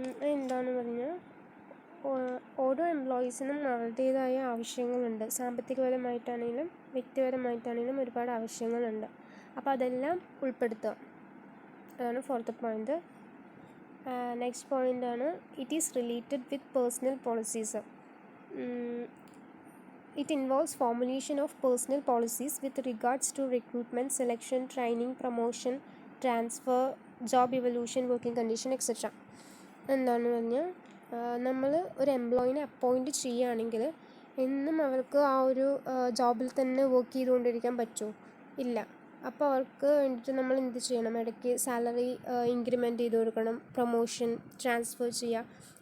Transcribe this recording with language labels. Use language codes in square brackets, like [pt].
[ml] എന്താണെന്ന് പറഞ്ഞാൽ, ഓരോ എംപ്ലോയീസിനും അവരുടേതായ ആവശ്യങ്ങളുണ്ട്. സാമ്പത്തികപരമായിട്ടാണെങ്കിലും വ്യക്തിപരമായിട്ടാണെങ്കിലും ഒരുപാട് ആവശ്യങ്ങളുണ്ട്. അപ്പോൾ അതെല്ലാം ഉൾപ്പെടുത്തുക. അതാണ് ഫോർത്ത് പോയിൻ്റ്. [en] Next പോയിൻ്റാണ് it is related with personal policies. It involves formulation of personal policies with regards to recruitment, selection, training, promotion, transfer, job evolution, working condition, etc. [ml] എന്താണെന്ന് പറഞ്ഞാൽ, നമ്മൾ ഒരു എംപ്ലോയിനെ അപ്പോയിൻറ്റ് ചെയ്യുകയാണെങ്കിൽ എന്നും അവർക്ക് ആ ഒരു ജോബിൽ തന്നെ വർക്ക് ചെയ്തുകൊണ്ടിരിക്കാൻ പറ്റുമോ? ഇല്ല. അപ്പോൾ അവർക്ക് വേണ്ടിയിട്ട് നമ്മൾ എന്ത് ചെയ്യണം? ഇടയ്ക്ക് സാലറി ഇൻക്രിമെൻറ്റ് ചെയ്ത് കൊടുക്കണം, പ്രൊമോഷൻ, ട്രാൻസ്ഫർ ചെയ്യുക.